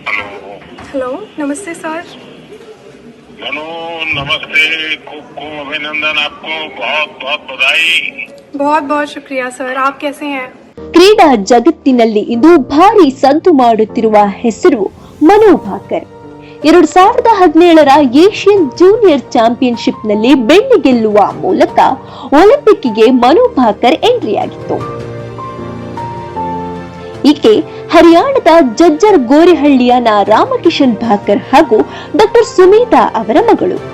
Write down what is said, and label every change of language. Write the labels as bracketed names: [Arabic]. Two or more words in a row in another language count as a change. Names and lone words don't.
[Hindi] हेलो, नमस्ते सर। मनु नमस्ते, [Gujarati] ખૂબ ખૂબ અભિનંદન, [Hindi] आपको बहुत बहुत बधाई। बहुत बहुत शुक्रिया सर। आप कैसे हैं? [Kannada] ಕ್ರೀಡಾ ಜಗತ್ತಿನಲ್ಲಿ ಇಂದು ಭಾರಿ ಸಂತು ಮಾಡುತ್ತಿರುವ ಹೆಸರು ಮನು ಭಾಕರ್. 2017ರ ಏಷ್ಯನ್ ಜೂನಿಯರ್ ಚಾಂಪಿಯನ್ಶಿಪ್ ನಲ್ಲಿ ಬೆಳ್ಳಿ ಗೆಲ್ಲುವ ಮೂಲಕ ಒಲಿಂಪಿಕ್ಗೆ ಮನು ಭಾಕರ್ ಎಂಟ್ರಿಯಾಗಿತ್ತು. ಈಕೆ ಹರಿಯಾಣದ ಜಜ್ಜರ್ ಗೋರಿಹಳ್ಳಿಯ ರಾಮಕಿಶನ್ ಭಾಕರ್ ಹಾಗೂ ಡಾಕ್ಟರ್ ಸುಮೇಧಾ ಅವರ ಮಗಳು.